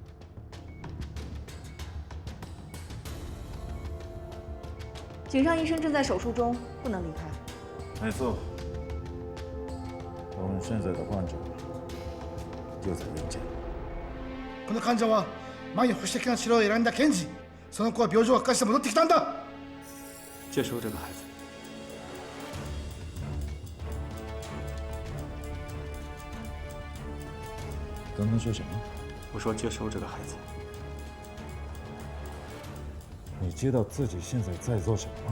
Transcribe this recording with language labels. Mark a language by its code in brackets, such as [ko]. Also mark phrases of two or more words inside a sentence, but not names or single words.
[zh] 井上医生正在手术中，不能离开。没错，我们现在的患者就在眼前。 [ja] この患者は前に保守的な治療を選んだ検事。その子は病状を悪化して戻ってきたんだ。 [zh] 接收这个孩子。刚刚说什么？我说接收这个孩子。你知道自己现在在做什么吗？